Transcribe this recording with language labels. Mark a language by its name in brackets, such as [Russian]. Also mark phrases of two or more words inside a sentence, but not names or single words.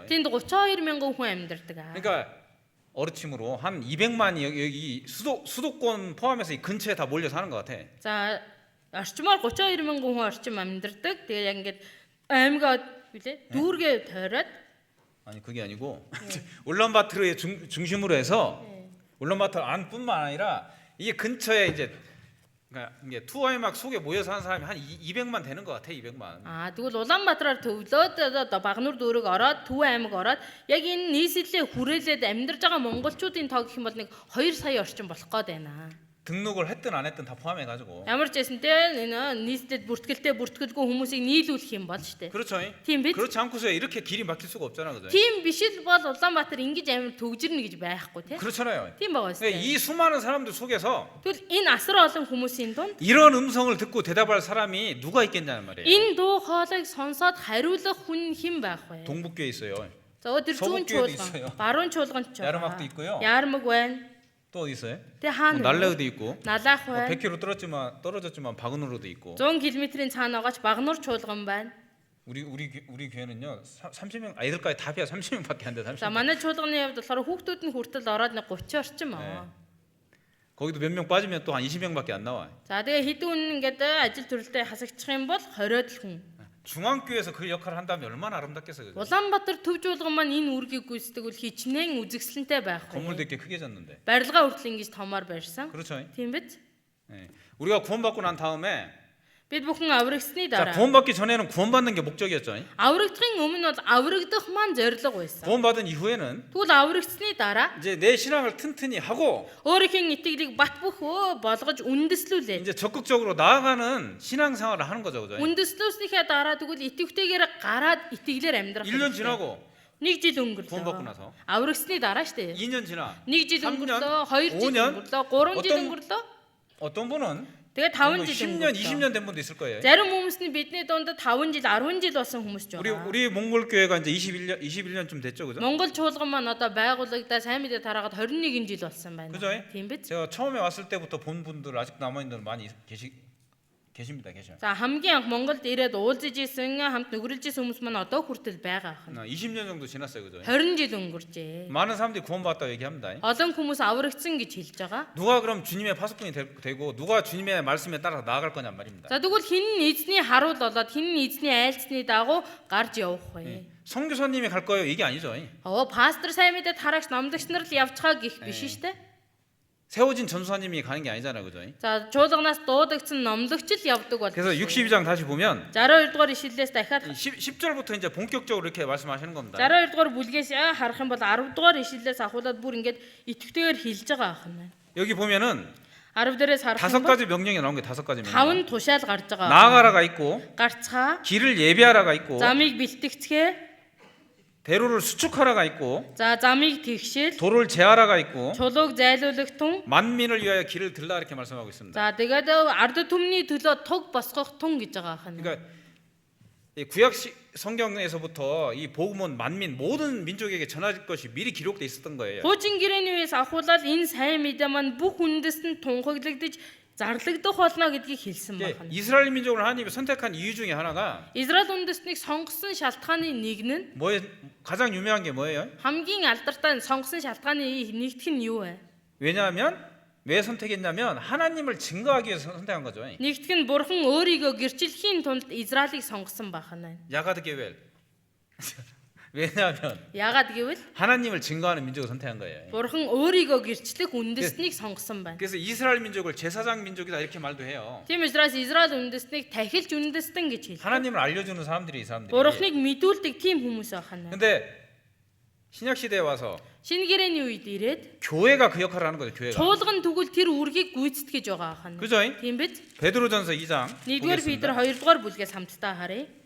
[Mongolian] Тэнд 32 мянган хүн амьдардаг. [Korean] 그러니까 어르침으로 한 200만이 여기 수도권 포함해서 이 근처에 다 몰려 사는 것 같아. [Mongolian] За орчмоор 32 мянган хүн орчим амьдардаг. Тэгээ яг ингээд аймгаа үлээ дүүргээ тойроод [Korean] 아니 그게 아니고 울란바토르의 중심으로 해서 울란바토르 안뿐만 아니라 이게 근처에 이제 그러니까 이게 투어에막 속에 모여 사는 사람이 한 200만 되는 것 같아. 200만. [Mongolian] тэгвэл Улаанбаатараар төвлөөд одоо Багнуур дүүрэг ороод Төв аймаг ороод яг энэ нийслэлээ хүрээлээд амьдарч байгаа монголчуудын тоо гэх юм бол нэг 2 сая орчим болох гээд байна. [Korean] 등록을 했든 안 했든 다 포함해 가지고. [Mongolian] Ямар ч байсан те энэ нийслэлд бүртгэлтэй бүртгэлгүй хүмүүсийг нийлүүлэх юм бол штэ. [Korean] 그렇죠. [Mongolian] Тийм биз? [Korean] 그렇지 않고서 이렇게 길이 막힐 수가 없잖아, 그죠? [Mongolian] Тийм биш л бол Улаанбаатар ингэж амар төгжирнэ гэж байхгүй те. [Korean] 그렇잖아요. [Mongolian] Тийм байгаа [Korean] 그러니까 [Mongolian] штэ. [Korean] 이 수많은 사람들 속에서 [Mongolian] Тэгвэл энэ асар олон хүмүүсийн дунд [Korean] 이런 음성을 듣고 대답할 사람이 누가 있겠냐는 말이에요. [Mongolian] энэ дуу хоолойг сонсоод хариулах хүн хэн байх вэ? [Korean] 동북교에 있어요. [Mongolian] За өдөр зүүн [Korean] 서북교에도 있어요. [Mongolian] чуулган, баруун чуулганд ч [Korean] 야르막도 있고요. [Mongolian] Яармаг байна. [Korean] 또 어디 있어요? [Mongolian] Тэ хаана вэ? [Korean] 날레우도 있고. [Mongolian] Налаах байна. [Korean] 100km 떨어졌지만 바그노로도 있고. [Mongolian] 100 км-ийн цаана байгаач Багнуур чуулган байна. [Korean] 우리 교회는요 30명 아이들까지 다 비야 30명밖에 안 돼. 30명. [Mongolian] За манай чуулганы хувьд болохоор хүүхдүүд нь хүртэл ороод нэг 30 орчим аа. [Korean] 거기도 몇 명 빠지면 또 한 20명밖에 안 나와. [Mongolian] За тэгээ хэдэн ингээд ажил төрөлтэй хасагдчих юм бол 20-од л хүн. [Korean] 중앙교회에서 그 역할을 한다면 얼마나 아름답겠어요. 그죠? [Mongolian] Улаанбаатар төв жуулган маань энэ үүргийг гүйцэтгэл хичнээн үзэгсэлэнтэй байх [Korean] 건물도 [Mongolian] вэ? [Korean] 이렇게 크게 졌는데. [Mongolian] Барилга хүртэл ингэж томоор барьсан. [Korean] 그렇죠. [Mongolian] Тийм биз? [Korean] 예. 우리가 구원받고 난 다음에 [Mongolian] Бид бүхэн аврагдсны [Korean] 자, [Mongolian] дараа [Korean] 구원받기 전에는 구원받는 게 목적이었죠. [Mongolian] аврагдахын өмнө бол аврагдах маань зорилго байсан. [Korean] 구원받은 이후에는 [Mongolian] Тэгвэл аврагдсны дараа [Korean] 이제 내 신앙을 튼튼히 하고 [Mongolian] өөрийнхөө итгэлийг бат бөхөө болгож үндэслүүлээ. [Korean] 이제 적극적으로 나아가는 신앙생활을 하는 거죠. 그죠? [Mongolian] Үндэслүүлснийхээ дараа тэгвэл итгэвтэйгээр гараад итгэлээр амьдрах. [Korean] 1년 지나고 [Mongolian] Нэг жил [Korean] 구원받고 [Mongolian] өнгөрлөө. [Korean] 나서 [Mongolian] Аврагдсны дараа штэ. [Korean] 2년 지나 [Mongolian] Нэг жил [Korean] 3년, [Mongolian] өнгөрлөө, 2 жил [Korean] 5년, [Mongolian] өнгөрлөө, 3 жил [Korean] 어떤- [Mongolian] өнгөрлөө. [Korean] 어떤 분은 [Mongolian] Тэгээ 5 жил [Korean] 10년, [Mongolian] өнгөрлөө. [Korean] 20년 된 분도 있을 거예요. [Mongolian] Зарим хүмүүс нь бидний дунд 5 жил, 10 жил болсон хүмүүс ч байгаа. [Korean] 우리 몽골 교회가 이제 21년쯤 됐죠, 그죠? [Mongolian] Монгол чуулган маань одоо байгуулагдаа сайн мэдээ тараагаад 21 жил болсон байна. [Korean] 그죠? [Mongolian] Тийм биз? [Korean] 제가 처음에 왔을 때부터 본 분들 아직 남아 있는 분 많이 계십니다, 계셔. [Mongolian] За хамгийн анх Монголд ирээд уулзж исэн, хамт нүгрэлж исэн хүмүүс маань одоо хүртэл байгаа ах. [Korean] 20년 정도 지났어요, 그죠? [Mongolian] 20 жил өнгөрчээ. [Korean] 많은 사람들이 구원받았다고 얘기합니다. [Mongolian] Олон хүмүүс аврагдсан гэж хэлж байгаа. [Korean] 누가 그럼 주님의 파수꾼이 되고 누가 주님의 말씀에 따라 나아갈 거냔 말입니다. [Mongolian] За тэгвэл хин нь эзний харуул болоод хин нь эзний айлцны дагуу гарч явах вэ? [Korean] 선교사님이 갈 거예요, 이게 아니죠. [Mongolian] Пастор сайн мэдээ тараагч номдогч нар л явчихаа гих биш шүү дээ. [Korean] 세워진 전수사님이 가는 게 아니잖아요, 그죠? [Mongolian] За чуулганаас дуудагдсан номлогч л явдаг бол. [Korean] 그래서 62장 다시 보면 [Mongolian] 62 дугаар ишлэлээс дахиад [Korean] 10절부터 이제 본격적으로 이렇게 말씀하시는 겁니다. [Mongolian] 62 дугаар бүлгээс харах юм бол 10 дугаар ишлэлээс ахуулаад бүр ингээд итгэвтэйгээр хэлж байгаа ах юм байна. [Korean] 여기 보면은 [Mongolian] 10 дээрээс харах [Korean] 다섯 [Mongolian] юм бол [Korean] 가지 명령이 나온 게 다섯 가지 명령. [Mongolian] 5 тушаал гарч байгаа. [Korean] 나아가라가 있고 [Mongolian] Гарцгаа, [Korean] 길을 예비하라가 있고 [Mongolian] замыг бэлтгэцгээ, [Korean] 대로를 수축하라가 있고 [Mongolian] за замыг тэгшэл, [Korean] 도를 제하라가 있고 [Mongolian] чулууг зайлуулах тун. [Korean] 만민을 위하여 길을 들라 이렇게 말씀하고 있습니다. [Mongolian] За тэгээд ард түмний төлөө туг босгох тун гэж байгаа ах юм. [Korean] 그러니까 이 구약 성경에서부터 이 복음은 만민 모든 민족에게 전할 것이 미리 기록돼 있었던 거예요. [Mongolian] Хуучин гэрээний үеэс ахуулаад энэ сайн мэдээ маань бүх үндэстэнд тунхаглагдаж зарлагдах болно гэдгийг хэлсэн [Korean] 이제 [Mongolian] байна. [Korean] 이스라엘 민족을 하나님이 선택한 이유 중에 하나가 [Mongolian] Израиль үндэстнийг сонгосон шалтгааны нэг нь [Korean] 뭐에 가장 유명한 게 뭐예요? [Mongolian] хамгийн алдартай сонгосон шалтгааны нэгдүг нь юу вэ? [Korean] 왜냐하면 왜 선택했냐면 하나님을 증거하기 위해서 선택한 거죠. [Mongolian] Нэгдүг нь бурхан өөрийгөө гэрчлэхийн тулд Израилийг сонгосон байна. яагаад гэвэл. 왜냐하면 Яагаад гэвэл [Korean] 하나님을 증거하는 민족을 선택한 거예요. [Mongolian] бурхан өөрийгөө гэрчлэх үндэстнийг сонгосон байна. [Korean] 그래서 이스라엘 민족을 제사장 민족이다 이렇게 말도 해요. [Mongolian] Тийм учраас Израиль үндэстнийг тахилж үндэстэн гэж хэлдэг. [Korean] 하나님을 알려주는 사람들이 이 사람들이. [Mongolian] Бурханыг мэдүүлдэг тийм хүмүүс байна. [Korean] 근데 신약 시대에 와서 [Mongolian] Шинэ гэрээний үед ирээд [Korean] 교회가 그 역할을 하는 거죠. 교회가. [Mongolian] чуулган тэгвэл тэр үргийг гүйцэтгэж байгаа байна. [Korean] 그죠? [Mongolian] Тийм биз? [Korean] 베드로전서 2장 [Mongolian] 1-р Петр [Korean] 보겠습니다. [Mongolian] 2-р бүлгээс хамтдаа харъя.